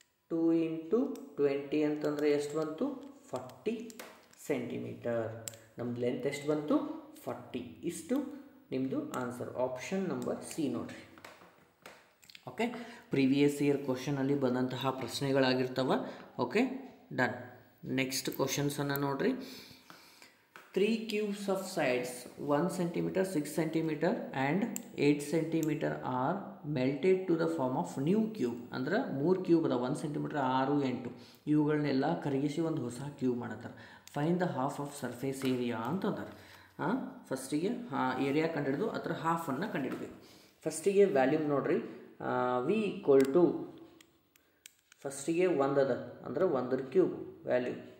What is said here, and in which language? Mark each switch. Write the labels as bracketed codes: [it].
[kn] 2 × 20 ಅಂತಂದರೆ ಎಷ್ಟು ಬಂತು 40 ಸೆಂಟಿಮೀಟರ್. ನಮ್ದು ಲೆಂತ್ ಎಷ್ಟು ಬಂತು 40. ಇಷ್ಟು ನಿಮ್ಮದು ಆನ್ಸರ್ ಆಪ್ಷನ್ ನಂಬರ್ ಸಿ ನೋಡಿರಿ. ಓಕೆ, ಪ್ರೀವಿಯಸ್ ಇಯರ್ ಕ್ವಶನಲ್ಲಿ ಬಂದಂತಹ ಪ್ರಶ್ನೆಗಳಾಗಿರ್ತವೆ. Okay, done. ನೆಕ್ಸ್ಟ್ ಕ್ವಶನ್ಸನ್ನು ನೋಡಿರಿ. [en] 3 cubes of sides 1 cm, 6 cm and 8 cm are melted to the form of new cube. [kn] ಅಂದ್ರೆ 3 ಕ್ಯೂಬ್ ಅದ 1 cm 6 8 ಇವುಗಳನ್ನೆಲ್ಲ ಕರಗಿಸಿ ಒಂದು ಹೊಸ cube ಮಾಡತ್ತಾರೆ. [en] fine the half of surface area [kn] ಅಂತಂತಾರೆ. ಫಸ್ಟಿಗೆ ಏರಿಯಾ ಕಂಡಿಡಿದು ಅದರ ಹಾಫನ್ನು ಕಂಡಿಡಬೇಕು. ಫಸ್ಟಿಗೆ ವ್ಯಾಲ್ಯೂಮ್ ನೋಡ್ರಿ, v = ಫಸ್ಟಿಗೆ 1 ಅದ ಅಂದ್ರೆ 1 ಕ್ಯೂಬ್ ವ್ಯಾಲ್ಯೂ.